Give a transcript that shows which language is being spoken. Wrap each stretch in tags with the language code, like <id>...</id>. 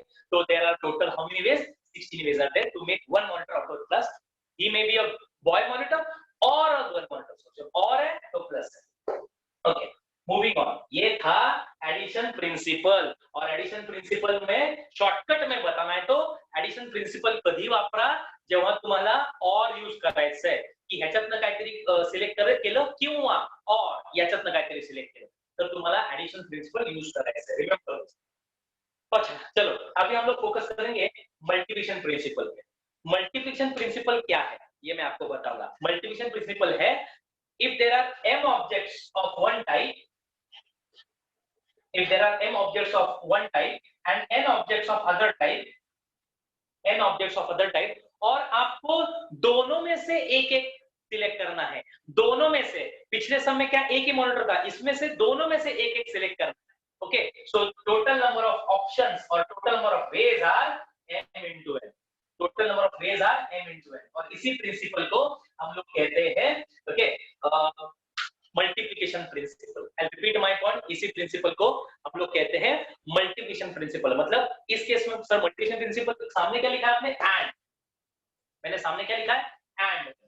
<en>तो there are total how many ways? 16 ways are there to make one monitor out of class. He may be a boy monitor और a girl monitor.</en> <hi>जब और है तो plus है।</hi> <en>Okay, moving on.</en> <hi>ये था</hi> <en>Addition principle.</en> <hi>और addition principal में शॉर्टकट में बताना है तो एडिशन प्रिंसिपल</hi> <mr>कधी वापरा? जेव्हा तुम्हाला और यूज करायचंय, की ह्याच्यातनं काहीतरी सिलेक्ट केलं किंवा और याच्यातनं काहीतरी सिलेक्ट केलं, तर तुम्हाला एडिशन प्रिंसिपल यूज करायचंय।</mr> <en>Remember.</en> <hi>अच्छा, चलो अभी हम लोग फोकस करेंगे मल्टीप्लिकेशन प्रिंसिपल पे। मल्टीप्लिकेशन प्रिंसिपल क्या है ये मैं आपको बताऊंगा। मल्टीप्लिकेशन प्रिंसिपल है,</hi> <en>if there are m objects of one type, if there are m objects of one type and n objects of other type,</en> <hi>n objects of other type, और आपको दोनों में से एक एक सिलेक्ट करना है। दोनों में से, पिछले सम में क्या एक ही मॉनिटर था, इसमें से दोनों में से एक एक सिलेक्ट करना है।</hi> <en>Okay, so total number of options और total number of ways are m into n।</en> <hi>Total number of ways are m into n, और इसी प्रिंसिपल को हम लोग कहते हैं okay multiplication principal.</hi> <en>I repeat my point,</en> <hi>इसी प्रिंसिपल को हम लोग कहते हैं मल्टीप्लिकेशन प्रिंसिपल। मतलब इस केस में सर मल्टीप्लिकेशन प्रिंसिपल सामने क्या लिखा है आपने, एंड, मैंने सामने क्या लिखा है, एंड।</hi>